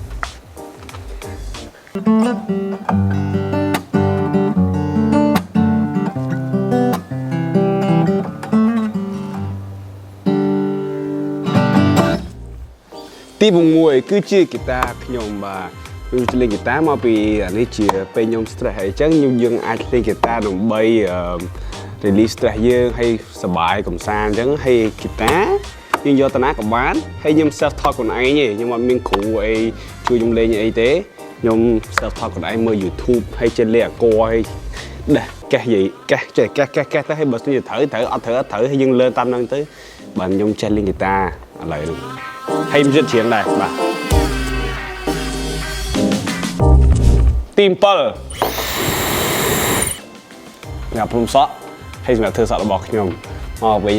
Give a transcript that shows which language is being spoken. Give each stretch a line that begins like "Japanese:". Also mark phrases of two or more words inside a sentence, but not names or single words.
Khmer: ទី6គឺជាហ្គីតាខ្ញុំបាទខ្ញុំលេងហ្គីតាមកពីនេះជាពេលខ្ញុំ stress ហើយអញ្ចឹងយើងអាចលេងហ្គីតា ដើម្បី
English: release stress
Khmer: យើងហើយសប្បាយកំសាន្តអញ្ចឹងហើយហ្គីតាយើងយកទៅណាក៏បានហើយខ្ញុំ
English: self talk
Khmer: ខ្លួនឯងទេខ្ញុំអត់មានគ្រូអីជួយខ្ញុំលេងអីទេខ្ញុំ
English: self talk
Khmer: ខ្លួនឯងមើល YouTube ហើយចេះលេងអាគ័រហើយកេះចេះកេះទៅហើយបើសិនជាត្រូវអត់ត្រូវហើយយើងលើតាមហ្នឹងទៅបាទខ្ញុំចេះលេងហ្គីតាឥឡូវហ្នឹងហើយខ្ញុំជិតច្រៀងដែរបាទ ទី7ញ៉ាំព្រំសក់ហើយសម្រាប់ធ្វើសក់របស់ខ្ញុំមកវិញ